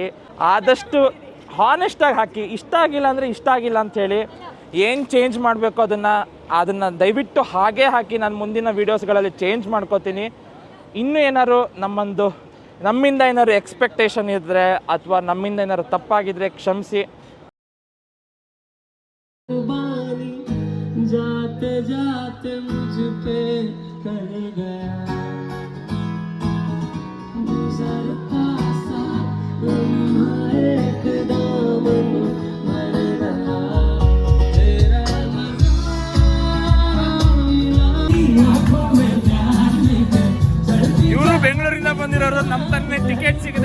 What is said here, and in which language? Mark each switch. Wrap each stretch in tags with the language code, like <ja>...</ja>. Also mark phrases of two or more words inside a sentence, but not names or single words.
<kn>ಆದಷ್ಟು ಹಾನೆಸ್ಟಾಗಿ ಹಾಕಿ. ಇಷ್ಟ ಆಗಿಲ್ಲ ಅಂದರೆ ಇಷ್ಟ ಆಗಿಲ್ಲ ಅಂಥೇಳಿ. ಏನು ಚೇಂಜ್ ಮಾಡಬೇಕು ಅದನ್ನು ದಯವಿಟ್ಟು ಹಾಗೇ ಹಾಕಿ. ನಾನು ಮುಂದಿನ ವೀಡಿಯೋಸ್ಗಳಲ್ಲಿ ಚೇಂಜ್ ಮಾಡ್ಕೋತೀನಿ. ಇನ್ನೂ ಏನಾದ್ರು ನಮ್ಮಿಂದ ಏನಾದ್ರು ಎಕ್ಸ್ಪೆಕ್ಟೇಷನ್ ಇದ್ದರೆ ಅಥವಾ ನಮ್ಮಿಂದ ಏನಾದ್ರು ತಪ್ಪಾಗಿದ್ದರೆ ಕ್ಷಮಿಸಿ.</kn> <hi>जाते जाते मुझ पे कर गया गुजरता सा लम्हा एक दामन भर गया तेरा</hi> <kn>ಇವರು ಬೆಂಗಳೂರಿಂದ ಬಂದಿರೋರು. ನಮ್ಮ ತನ್ನೇ ಟಿಕೆಟ್ ಸಿಗಿದೆ.</kn>